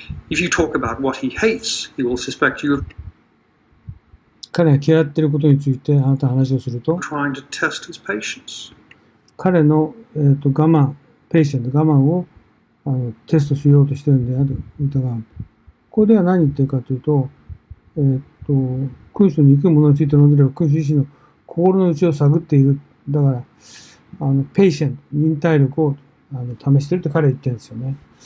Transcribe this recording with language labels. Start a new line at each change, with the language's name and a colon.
English: If you talk about what he hates, he will suspect you of
Japanese: 彼が嫌っていることについてあなたの話をすると、
English: trying to test his patience.
Japanese: 彼の、我慢、ペイシェント、我慢をテストしようとしているんである疑う。ここでは何言ってるかというと、君主に憎むものについて論じれば、君主自身の心の内を探っている。だから、ペイシェント、忍耐力を試していると彼は言ってるんですよね。